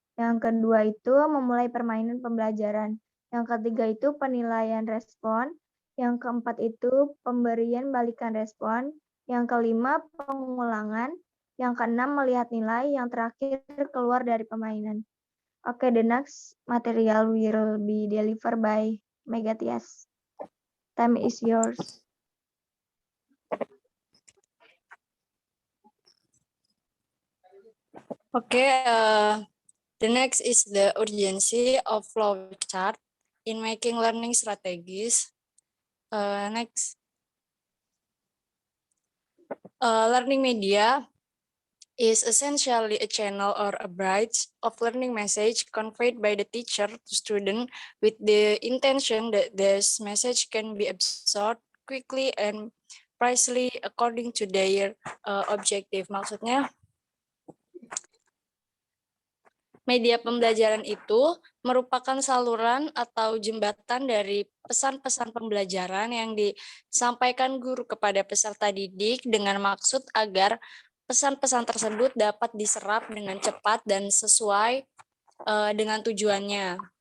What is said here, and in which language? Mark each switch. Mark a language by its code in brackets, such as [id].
[id] Yang kedua itu memulai permainan pembelajaran. Yang ketiga itu penilaian respon. Yang keempat itu pemberian balikan respon. Yang kelima pengulangan. Yang keenam melihat nilai. Yang terakhir keluar dari permainan. [en] Okay, the next material will be delivered by Megatias. Time is yours. Okay, the next is the urgency of flowchart in making learning strategies. Next, learning media is essentially a channel or a bridge of learning message conveyed by the teacher to student with the intention that this message can be absorbed quickly and precisely according to their objective. [id] Maksudnya, media pembelajaran itu merupakan saluran atau jembatan dari pesan-pesan pembelajaran yang disampaikan guru kepada peserta didik dengan maksud agar pesan-pesan tersebut dapat diserap dengan cepat dan sesuai dengan tujuannya.